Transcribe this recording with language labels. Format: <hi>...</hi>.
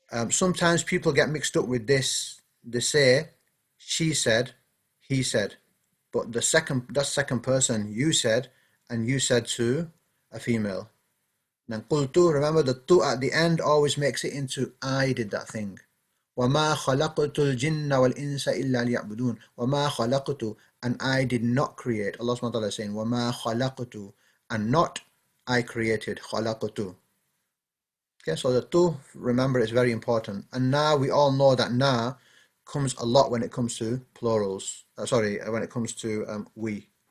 <en>Sometimes people get mixed up with this. They say, she said, he said. But that second person, you said, and you said to a female. Then qultu, remember the tu at the end always makes it into I did that thing.</en> <ar>وَمَا خَلَقْتُ الْجِنَّ وَالْإِنسَ إِلَّا لِيَعْبُدُونَ وَمَا خَلَقْتُ,</ar> <en>and I did not create. Allah subhanahu wa ta'ala is saying</en> <ar>وَمَا خَلَقْتُ,</ar> <en>and not I created.</en> <ar>خَلَقْتُ.</ar> <en>Okay, so the tu, remember, is very important. And now we all know that na comes a lot when it comes to plurals. When it comes to we.</en>